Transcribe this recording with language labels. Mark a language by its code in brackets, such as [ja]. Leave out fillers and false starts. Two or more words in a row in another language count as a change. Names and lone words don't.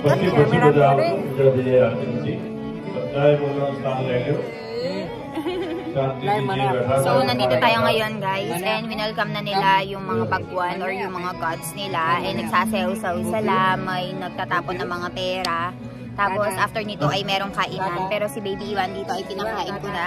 [gu] પછી બધા મિત્રો વિજય આરતી બધાએ પોતાનું સ્થાન લઈ લો [tl] So, nandito tayo ngayon guys and winelcome na nila yung mga bagwan or yung mga gods nila and nagsasayaw-saw sila, may nagtatapon ng mga pera. Tapos after nito ay merong kainan, pero si Baby Iwan dito ay pinakain ko na.